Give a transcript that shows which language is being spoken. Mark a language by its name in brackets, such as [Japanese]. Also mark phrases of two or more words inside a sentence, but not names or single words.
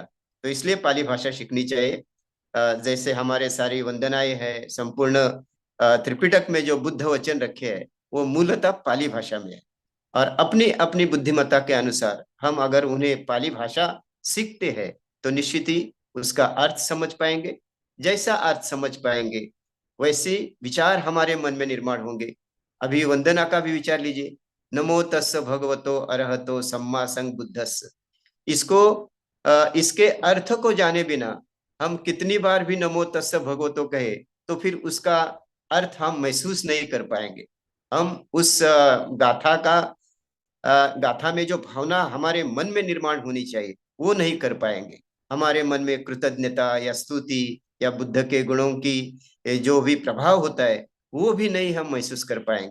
[Hindi] तो इसलिए पाली भाषा सीखनी चाहिए। जैसे हमारे सारी वंदनाएं है, संपूर्ण त्रिपिटक में जो बुद्ध वचन रखे हैं, वो मूलतः पाली भाषा में है। और अपनी अपनी बुद्धिमत्ता के अनुसार हम अगर उन्हें पाली भाषा सीखते हैं, तो निश्चित ही उसका अर्थ समझ पाएंगे। जैसा अर्थ समझ पाएंगे, वैसे विचार हमारे मन में निर्माण होंगे। अभी वंदना का भी विचार लीजिए, [Pali] नमो तस् भगवतो अरहतो सम्मा संबुद्धस्स। [Hindi] इसको इसके अर्थ को जाने बिना हम कितनी बार भी [Pali] नमो तस् भगवतो [Hindi] कहे, तो फिर उसका अर्थ हम महसूस नहीं कर पाएंगे। हम उस गाथा का, गाथा में जो भावना हमारे मन में निर्माण होनी चाहिए, वो नहीं कर पाएंगे। हमारे मन में कृतज्ञता या स्तुति या बुद्ध के गुणों की जो भी प्रभाव होता है, वो भी नहीं हम महसूस कर पाएंगे।